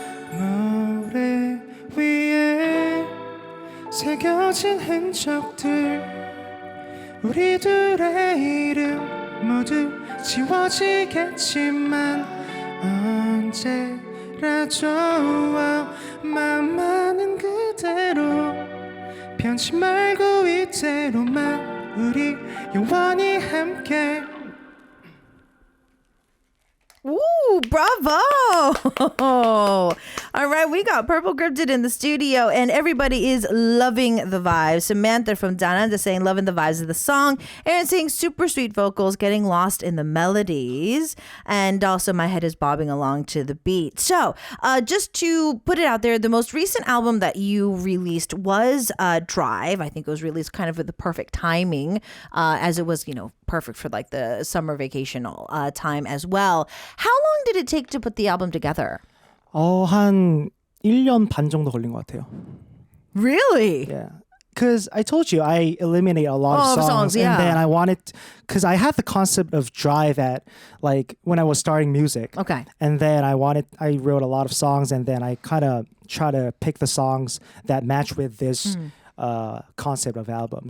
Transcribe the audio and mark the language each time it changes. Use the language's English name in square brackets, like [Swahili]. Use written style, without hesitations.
[Korean] 모래 위에 새겨진 흔적들 우리 둘의 이름 모두 지워지겠지만 언제라도 맘만은 그대로 변치 말고 이대로만 우리 영원히 함께 [English] Ooh, bravo! All right, we got Purple Cryptid in the studio, and everybody is loving the vibes. Samantha from Dananda saying, loving the vibes of the song. Aaron saying, super sweet vocals, getting lost in the melodies. And also, my head is bobbing along to the beat. So, just to put it out there, the most recent album that you released was Drive. I think it was released kind of with the perfect timing, as it was, perfect for like the summer vacational time as well. How long did it take to put the album together? [Korean] 한 1년 반 정도 걸린 것 같아요. [English] Really? Yeah. Because I told you I eliminate a lot of songs, yeah. and then I wanted, because I had the concept of Drive at like when I was starting music. Okay. And then I wrote a lot of songs, and then I kind of try to pick the songs that match with this concept of album.